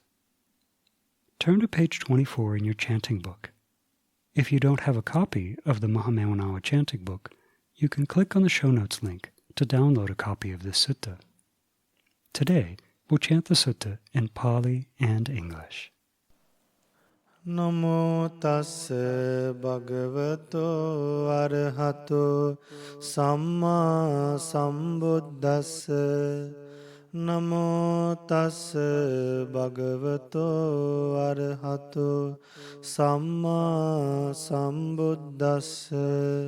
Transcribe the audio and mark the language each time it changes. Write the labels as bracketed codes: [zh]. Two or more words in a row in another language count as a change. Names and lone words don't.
[en] Turn to page 24 in your chanting book. If you don't have a copy of the Mahamevnawa chanting book, you can click on the show notes link to download a copy of this sutta. Today, we'll chant the sutta in Pali and English. [pi] Namo tassa bhagavato arahato samma sambuddhassa. Namo tassa bhagavato arahato samma sambuddhassa.